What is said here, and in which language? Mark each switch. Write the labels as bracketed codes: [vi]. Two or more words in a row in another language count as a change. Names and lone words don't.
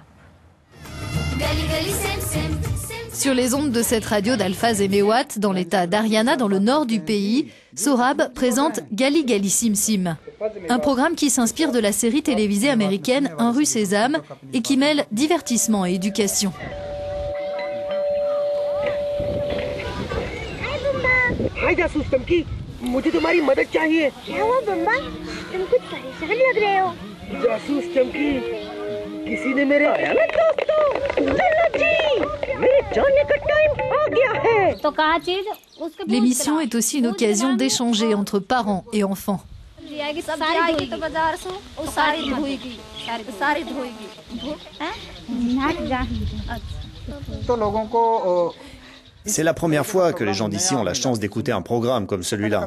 [fr] Sur les ondes de cette radio d'Alphaz et Mewat, dans l'état d'Haryana, dans le nord du pays, Sorab présente Gali Gali Sim Sim, un programme qui s'inspire de la série télévisée américaine Un rue Sésame et qui mêle divertissement et éducation. [hi] मुझे तुम्हारी मदद चाहिए। क्या हुआ बम्बा? तुम कुछ परेशान लग रहे हो। जासूस चमकी, किसी ने मेरे दोस्तों, चलो जी, मेरे जाने का टाइम आ गया है। तो कहाँ चीज? [fr] L'émission est aussi une occasion d'échanger entre parents et enfants. C'est la première fois que les gens d'ici ont la chance d'écouter un programme comme celui-là.